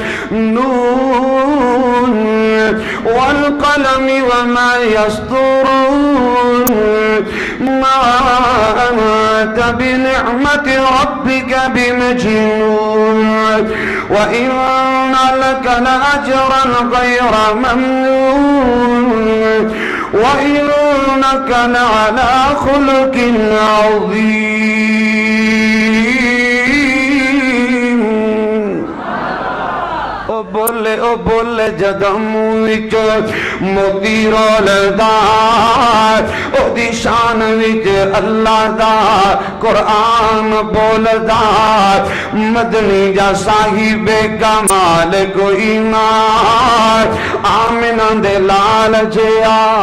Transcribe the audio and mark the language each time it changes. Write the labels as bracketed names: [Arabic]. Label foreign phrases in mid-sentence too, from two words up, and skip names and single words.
[Arabic] نون والقلم وما يسطرون ما أنت بنعمة ربك بمجنون وإن لك لأجرا غير ممنون وإنك لعلى خلق عظيم. [Punjabi] او بولے جدم وچ موتی رولدا، او دی شان وچ اللہ دا قرآن بولدا، مدنی جا صاحب کمال کوئی نہ، آمنہ دے لال جیا